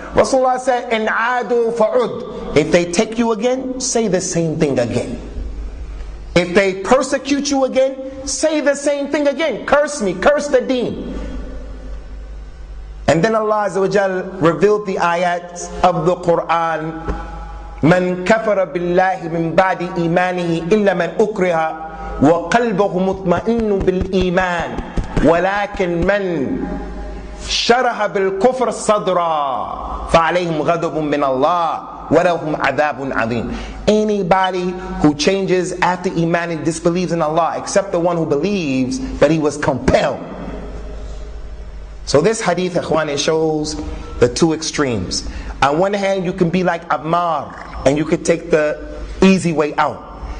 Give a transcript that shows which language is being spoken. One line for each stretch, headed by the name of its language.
English: Rasulullah said,
Arabic: إن عادوا فعد.
English: If they take you again, say the same thing again. If they persecute you again, say the same thing again. Curse me, curse the deen. And then Allah Azza wa Jal revealed the ayat of the Quran.
Arabic: من كفر بالله من بعد إيمانه إلا من أكره وقلبه مطمئن بالإيمان ولكن من شرح بالكفر صدرا فعليهم غضب من الله كَفَرَ وَلَهُمْ عَذَابٌ عَظِيمٌ.
English: Anybody who changes after Iman and disbelieves in Allah, except the one who believes, but he was compelled. So this hadith, ikhwan, it shows the two extremes. On one hand, you can be like Ammar, and you could take the easy way out.